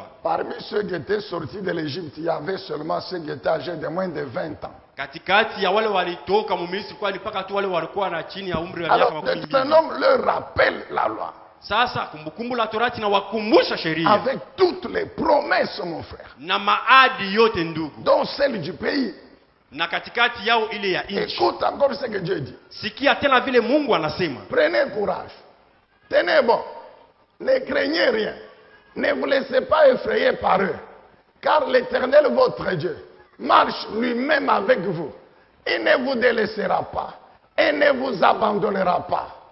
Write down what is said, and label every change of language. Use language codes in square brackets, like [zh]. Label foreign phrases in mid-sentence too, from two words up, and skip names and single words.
[fr] Parmi ceux qui étaient sortis de l'Égypte, il y avait seulement ceux qui étaient âgés de moins de 20 ans. [sw] Katikati ya wale walitoka Misri kwa mpaka tu wale walikuwa na chini ya umri wa miaka [fr] Alors, [sw] 20. [fr] un homme leur rappelle la loi. [sw] Sasa kumbukumbu la Torati na wakumbusha sheria [fr] Avec toutes les promesses, mon frère, [sw] na maadi yote ndugu, [fr] dont celle du pays. [sw] na katikati yao ile ya nchi. [fr] Écoute encore ce que Dieu dit. [sw] Sikia tena vile Mungu anasema. [fr] Prenez courage. Tenez bon. Ne craignez rien. Ne vous laissez pas effrayer par eux. Car l'Éternel, votre Dieu, marche lui-même avec vous. Il ne vous délaissera pas. Et ne vous abandonnera pas.